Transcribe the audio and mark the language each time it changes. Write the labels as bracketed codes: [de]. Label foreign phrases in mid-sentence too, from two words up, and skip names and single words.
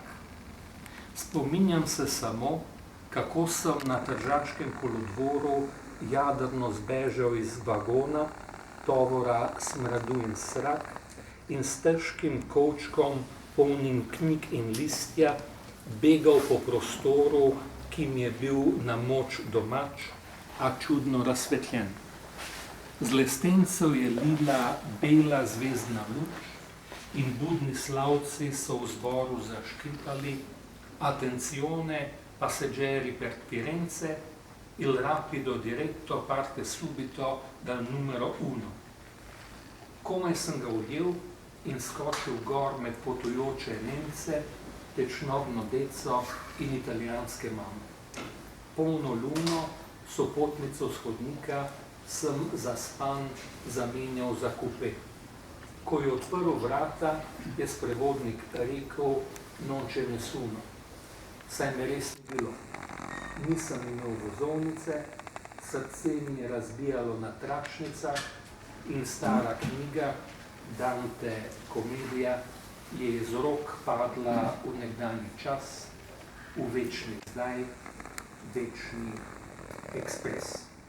[sl] Spominjam se samo, kako sem na tržaškem kolodvoru jadrno zbežal iz vagona, tovora smradu in srak in s težkim kovčkom, polnim knjig in listja, begal po prostoru, ki mi je bil na moč domač, a čudno razsvetljen. Z lestencev je lila bela zvezdna luč in budni slavci so v zboru zaškripali [it] attenzione passeggeri per Firenze, il rapido diretto parte subito dal numero 1. [sl] Komaj sem ga ujel in skočil gor med potujoče Nemce, tečnobno deco in italijanske mame. Polno luno, sopotnico s hodnika, sem zaspan zamenjal za kupe. Ko je odprl vrata, je sprevodnik rekel [it] non ce nessuno. [sl] Saj me res ni bilo. Nisem imel vozovnice, srce mi je razbijalo na tračnicah in stara knjiga Dante komedija je iz rok padla v nekdanji čas, v večni zdaj, večni ekspres.